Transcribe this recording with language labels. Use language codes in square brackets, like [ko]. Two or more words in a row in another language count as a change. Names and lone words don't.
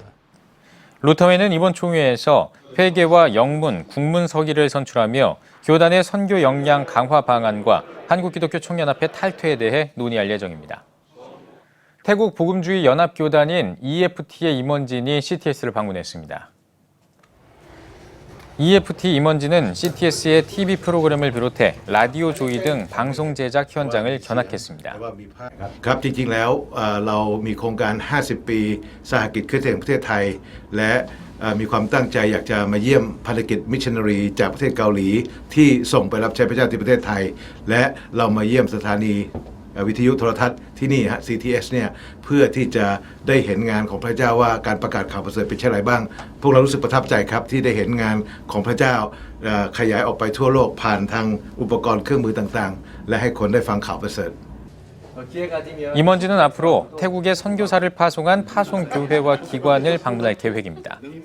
[ko] 루터회는 이번 총회에서 회계와 영문, 국문 서기를 선출하며 교단의 선교 역량 강화 방안과 한국기독교 총연합회 탈퇴에 대해 논의할 예정입니다. 태국 복음주의 연합교단인 EFT의 임원진이 CTS를 방문했습니다. EFT 임원진은 CTS의 TV 프로그램을 비롯해 라디오 조이 등 방송 제작 현장을 견학했습니다. [th] ครับจริงๆแล้วเรามีโครงการ50ปีสหกิจคริสเตียนแห่งประเทศไทยและมีความตั้งใจอยากจะมาเยี่ยมภารกิ จมิชชันนารีจากประเทศเกาหลีที่ส่งไปรับใช้พระเจ้าที่ประเทศไทยและเรามาเยี่ยมสถานีวิทยุโทรทัศน์ที่นี่ CTS เนี่ยเพื่อที่จะได้เห็นงานของพระเจ้าว่าการประกาศข่าวประเสริฐเป็นเช่นไรบ้างพวกเรารู้สึกประทับใจครับที่ได้เห็นงานของพระเจ้าขยายออกไปทั่วโลกผ่านทางอุปกรณ์เครื่องมือต่างๆและให้คนได้ฟังข่าวประเสริฐ [ko] 임원진은 앞으로 태국에 선교사를 파송한 파송교회와 기관을 방문할 계획입니다.